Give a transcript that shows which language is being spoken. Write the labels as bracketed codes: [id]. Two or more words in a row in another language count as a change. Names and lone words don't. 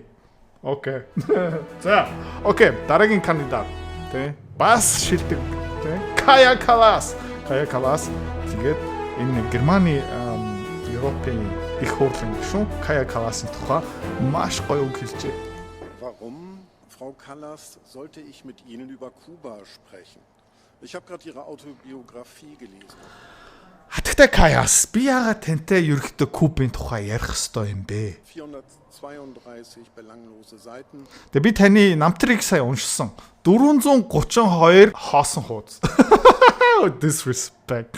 [mn] Окей. За, окей. Дараагийн кандидат тий бас шилдэг тий Kaja Kallas. Тэгээд энэ Германы Европын их хурлын гишүүн Kaja Kallas-ын тухай маш гоё үг хэлжээ. [de] Warum, Frau Kallas, sollte ich mit Ihnen über Kuba sprechen? Ich habe gerade Ihre Autobiografie gelesen. [mn] Хатагтай Kajas би яагаад тантай ерөөхдөө Кубын тухай ярих ёстой юм бэ? [de] 432 belanglose Seiten. [mn] Тэгээ би таны намтрыг сая уншсан. 432 хоосон хуудас. Disrespect.